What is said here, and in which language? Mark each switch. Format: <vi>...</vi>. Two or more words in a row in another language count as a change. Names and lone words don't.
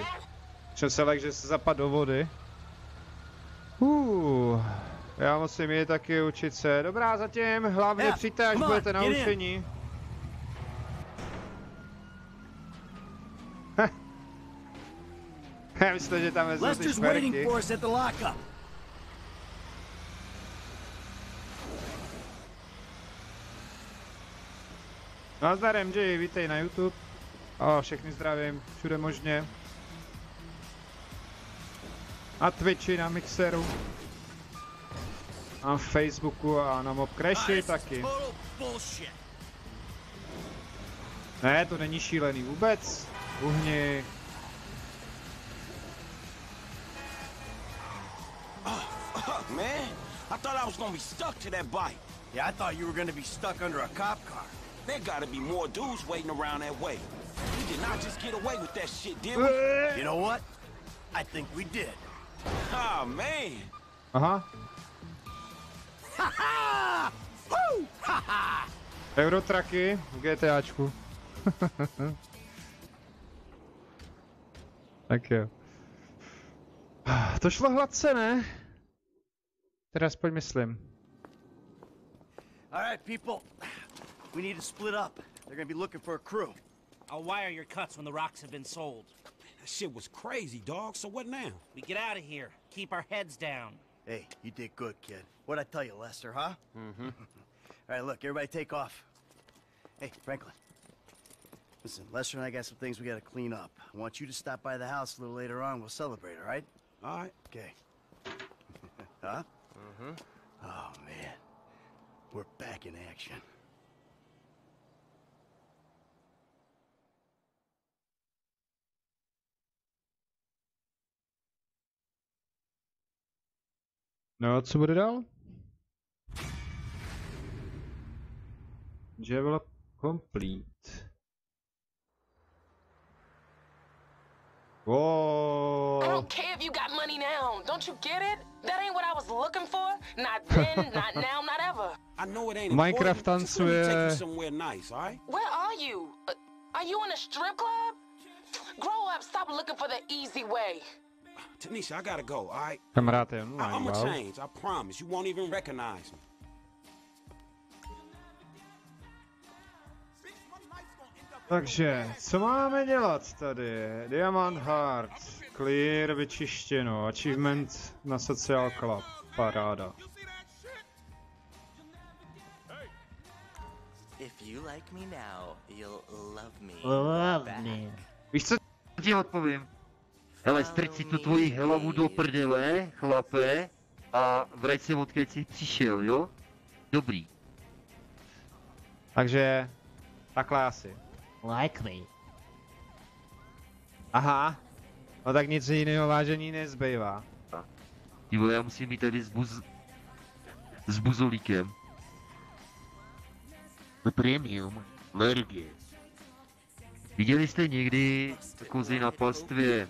<cs>Jsem se lek, že se zapadl do vody. Já musím jít taky učit se. Dobrá, zatím, hlavně přijďte, až budete naučení. Já myslím, že tam vezmu ty</cs> <en>Lester's waiting</en> <cs>šperky.</cs> <en>for us at the lockup.</en> <cs>Nazdar MJ, vítej na YouTube. Všechny zdravím, všude možně. Na Twitchi, na Mixeru. Na Facebooku a na Mob Crashi taky. Ne, to není šílený vůbec. Uhni.</cs> <en>Man, I thought I was gonna be stuck to that bike. Yeah, I thought you were gonna be stuck under a cop car. There gotta be more dudes waiting around that way. We did not just get away with that shit, did we? You know what? I think we did. Oh, man. Aha. Ha ha! Woo! Ha ha!</en> <cs>Eurotraky v GTAčku. Tak jo. To šlo hladce, ne? Teda aspoň myslím.</cs> <en>All right, people. We need to split up. They're gonna be looking for a crew. I'll wire your cuts when the rocks have been sold. That shit was crazy, dog. So what now? We get out of here. Keep our heads down. Hey, you did good, kid. What'd I tell you, Lester, huh? Mm-hmm. All right, look, everybody take off. Hey, Franklin. Listen, Lester and I got some things we gotta clean up. I want you to stop by the house a little later on. We'll celebrate, all right? All right. Okay. Huh? Mm-hmm. Oh, man. We're back in action.</en> <cs>No, co bude dál?</cs> <en>Develop complete. Whoa. I don't care if you got money now. Don't you get it? That ain't what I was looking for. Not then, not now, not ever. I know it ain't Minecraft important. Just let me take you</en> <cs>tancuje.</cs> <en>somewhere nice, all right? Where are you? Are you in a strip club? Grow up, stop looking for the easy way. Tanisha, I gotta go, all right?</en> <cs>Kamarád je online,</cs> <en>I'ma wow. change, I promise. You won't even recognize me.</en> <cs>Takže, co máme dělat tady? Diamond Heart, clear, vyčištěno, achievement na Social Club, paráda.</cs> <en>If you like me now, you'll love me.</en> <cs>Víš co ti odpovím? Hele, strč si tu tvoji hlavu do prdele, chlape, a vrať se odkud jsi přišel, jo? Dobrý. Takže, takhle asi.</cs> <en>Like me.</en> <cs>Aha, no tak nic jiného vážení nezbývá. Ty vole, já musím jít tady s buzolíkem. To premium, alergie. Viděli jste někdy kozy na pastvě?</cs>